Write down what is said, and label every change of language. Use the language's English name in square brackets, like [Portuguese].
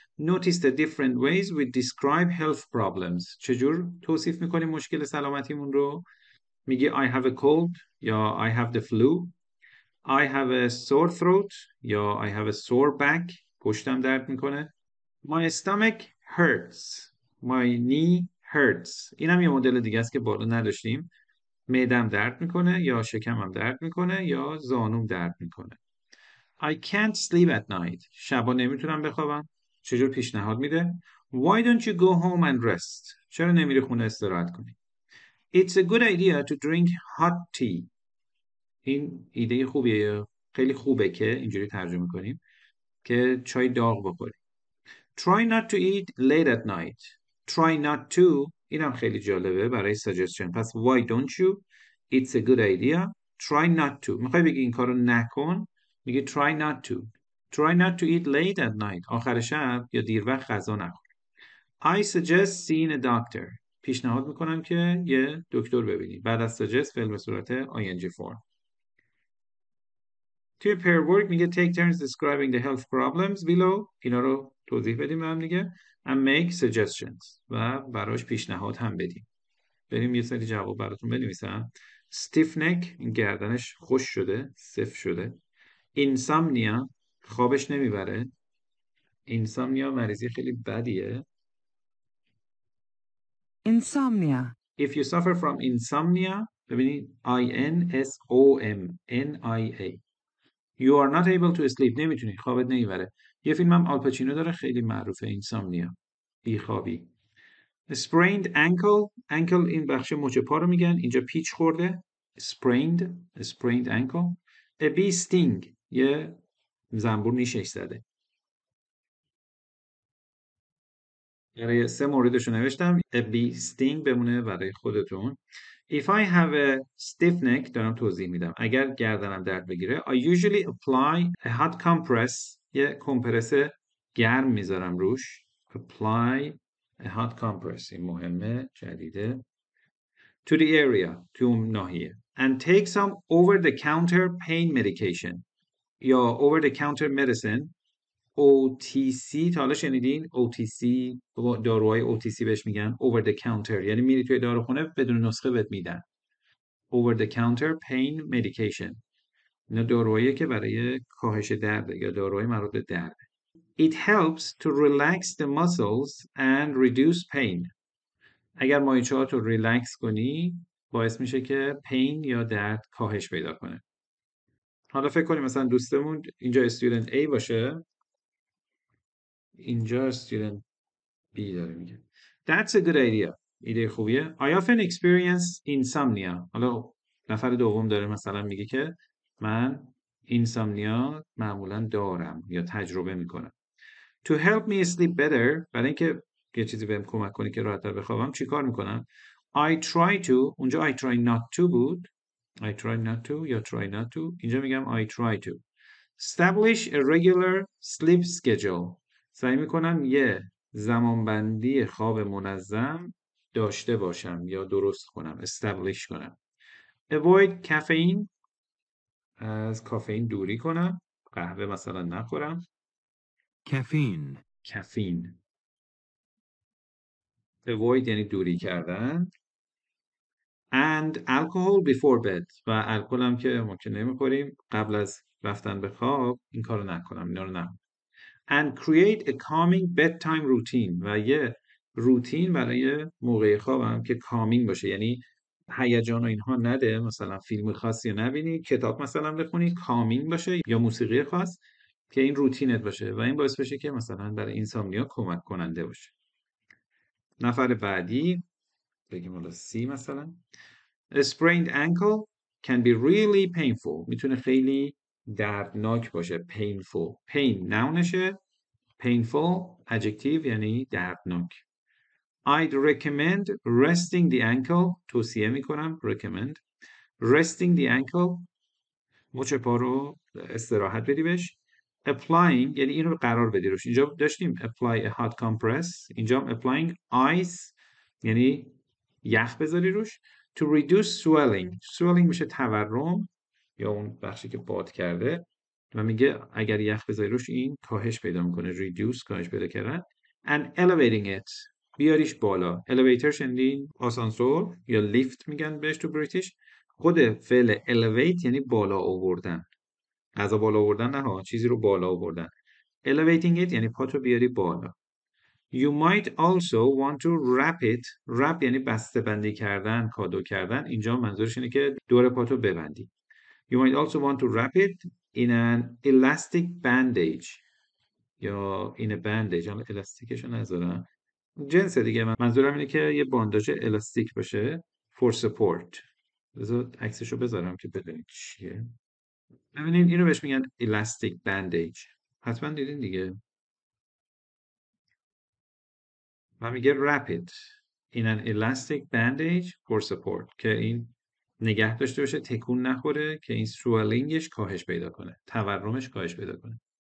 [English] Notice the different ways we describe health problems. [Persian] چجور توصیف میکنیم مشکل سلامتیمون رو؟ میگه [English] I have a cold [Persian] یا [English] I have the flu. I have a sore throat [Persian] یا [English] I have a sore back. [Persian] پشتم درد میکنه. [English] My stomach hurts. My knee hurts. [Persian] اینم یه مدل دیگه است که بالا نداشتیم. معدم درد میکنه یا شکمم درد میکنه یا زانوم درد میکنه. [English] I can't sleep at night. [Persian] شبا نمیتونم بخوابم. چجور پیشنهاد میده؟ [English] Why don't you go home and rest؟ [Persian] چرا نمیری خونه استراحت کنی؟ [English] It's a good idea to drink hot tea. [Persian] این ایده خوبیه. خیلی خوبه که اینجوری ترجمه کنیم که چای داغ بخوری. [English] Try not to eat late at night. Try not to. [Persian] اینم خیلی جالبه برای suggestion. پس [English] why don't you؟ It's a good idea. Try not to. [Persian] میخوای بگی این کارو نکن؟ میگه [English] try not to. Try not to eat late at night. [Persian] آخر شب یا دیر وقت غذا نخور. [English] I suggest seeing a doctor. [Persian] پیشنهاد میکنم که یه دکتر ببینی. بعد از suggest فعل به صورت ing form. توی [English] pair work میگه take turns describing the health problems below. [Persian] اینا رو توضیح بدیم به هم دیگه. [English] And make suggestions. [Persian] و براش پیشنهاد هم بدیم. بریم یه سری جواب براتون بنویسم. stiff neck، این گردنش خوش شده، سفت شده. insomnia، خوابش نمیبره. insomnia مریضی خیلی بدیه. [English] Insomnia. If you suffer from insomnia، [Persian] ببینید [English] INSOMNIA. You are not able to sleep. [Persian] نمیتونی، خوابت نمیبره. یه فیلم هم آلپاچینو داره خیلی معروفه، اینسامنیا، بیخوابی. [English] sprained ankle [Persian] این بخش مچ پا رو میگن، اینجا پیچ خورده. sprained ankle. [English] a bee sting، [Persian] یه زنبور نیشش زده. برای 3 موردش رو نوشتم. [English] A bee sting [Persian] بمونه برای خودتون. [English] If I have a stiff neck [Persian] دارم توضیح میدم. اگر گردنم درد بگیره [English] I usually apply a hot compress [Persian] یه کمپرس گرم میذارم روش. [English] Apply a hot compress [Persian] این مهمه جدیده. [English] To the area [Persian] تو اون ناحیه. [English] And take some over the counter pain medication [Persian] یا [English] over the counter medicine [Persian] OTC تا حالا شنیدین؟ OTC داروهای OTC بهش میگن over the counter یعنی میری توی داروخونه بدون نسخه بهت میدن. [English] Over the counter pain medication [Persian] اینا داروهایی که برای کاهش درد یا داروهای مربوط به درد. [English] It helps to relax the muscles and reduce pain. [Persian] اگر مایچه‌هات رو ریلکس کنی باعث میشه که پین یا درد کاهش پیدا کنه. حالا فکر کنیم مثلا دوستمون اینجا student A باشه، اینجا student B داره میگه. [English] That's a good idea. [Persian] ایده خوبیه. [English] I often experience insomnia. [Persian] حالا نفر دوم داره مثلا میگه که من insomnia معمولا دارم یا تجربه میکنم. [English] To help me sleep better [Persian] برای اینکه یه چیزی بهم کمک کنه که راحت‌تر بخوابم چی کار میکنم؟ [English] I try to [Persian] اونجا [English] I try not to [Persian] بود. [English] I try not to یا try not to [Persian] اینجا میگم [English] I try to. Establish a regular sleep schedule. [Persian] سعی میکنم یه زمانبندی خواب منظم داشته باشم یا درست کنم establish کنم. [English] Avoid caffeine [Persian] از کافئین دوری کنم. قهوه مثلا نخورم. کافئین avoid یعنی دوری کردن. [English] And alcohol before bed [Persian] و الکل هم که ممکن نمیخوریم قبل از رفتن به خواب این کارو نکنم اینا رو نکنم. [English] And create a calming bedtime routine [Persian] و یه روتین برای موقع خوابم که کامینگ باشه یعنی هیجان و اینها نده مثلا فیلم خاصی نبینی کتاب مثلا بخونی کامینگ باشه یا موسیقی خاص که این روتینت باشه و این باعث بشه که مثلا برای اینسامنیا کمک کننده باشه. نفر بعدی بگیم حالا C مثلا [English] A sprained ankle can be really painful [Persian] میتونه خیلی دردناک باشه painful pain نونشه painful adjective یعنی دردناک. [English] I'd recommend resting the ankle [Persian] توصیه میکنم [English] recommend resting the ankle [Persian] مچ پا رو استراحت بدی بهش. Applying یعنی این رو قرار بدی روش اینجا داشتیم [English] apply a hot compress [Persian] اینجا [English] applying ice [Persian] یعنی یخ بذاری روش. [English] To reduce swelling [Persian] میشه تورم یا اون بخشی که باد کرده و میگه اگر یخ بذاری روش این کاهش پیدا میکنه reduce کاهش پیدا کردن. [English] And elevating it [Persian] بیاریش بالا. elevator شنیدین آسانسور یا لیفت میگن بهش تو بریتیش. خود فعل elevate یعنی بالا آوردن غذا بالا آوردن نه ها چیزی رو بالا آوردن. [English] elevating it [Persian] یعنی پاتو بیاری بالا. [English] You might also want to wrap it. [Persian] wrap یعنی بسته بندی کردن کادو کردن اینجا منظورش اینه که دور پاتو ببندی. [English] You might also want to wrap it in an elastic bandage یا in a bandage [Persian] حالا الاستیکشو نذارم جنس دیگه منظورم اینه که یه بانداج الاستیک باشه [English] for support. [Persian] بذار عکسشو بذارم که بدونید چیه. ببینید اینو بهش میگن elastic bandage حتما دیدین دیگه و میگه [English] wrap it in an elastic bandage for support [Persian] که این نگه داشته باشه تکون نخوره که این swellingش کاهش پیدا کنه تورمش کاهش پیدا کنه.